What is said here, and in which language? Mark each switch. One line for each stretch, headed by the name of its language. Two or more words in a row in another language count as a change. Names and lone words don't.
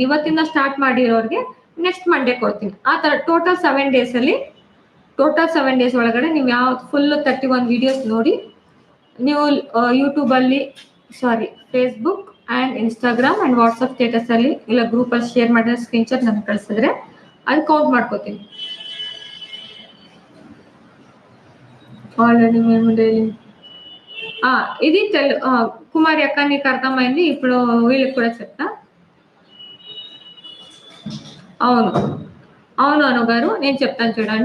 Kannada: ಇವತ್ತಿಂದ ಸ್ಟಾರ್ಟ್ ಮಾಡಿರೋರಿಗೆ
English: next Monday
Kannada: ಕೊಡ್ತೀನಿ. ಆ ಥರ ಟೋಟಲ್ 7 days ಒಳಗಡೆ ನೀವು ಯಾವ ಫುಲ್ಲು 31 ವೀಡಿಯೋಸ್ ನೋಡಿ, ನೀವು ಯೂಟ್ಯೂಬಲ್ಲಿ ಫೇಸ್ಬುಕ್ ಆ್ಯಂಡ್ ಇನ್ಸ್ಟಾಗ್ರಾಮ್ ಆ್ಯಂಡ್ ವಾಟ್ಸಪ್ ಸ್ಟೇಟಸಲ್ಲಿ ಇಲ್ಲ ಗ್ರೂಪಲ್ಲಿ ಶೇರ್ ಮಾಡಿರೋ ಸ್ಕ್ರೀನ್ಶಾಟ್ ನನಗೆ ಕಳಿಸಿದ್ರೆ ಅದು ಕೌಂಟ್ ಮಾಡ್ಕೋತೀನಿ.
Telugu: ఆల్రెడీ మేము డైలీ ఇది కుమారి అక్క నీకు అర్థమైంది. ఇప్పుడు వీళ్ళకి కూడా చెప్తా. అవును గారు, నేను చెప్తాను చూడండి.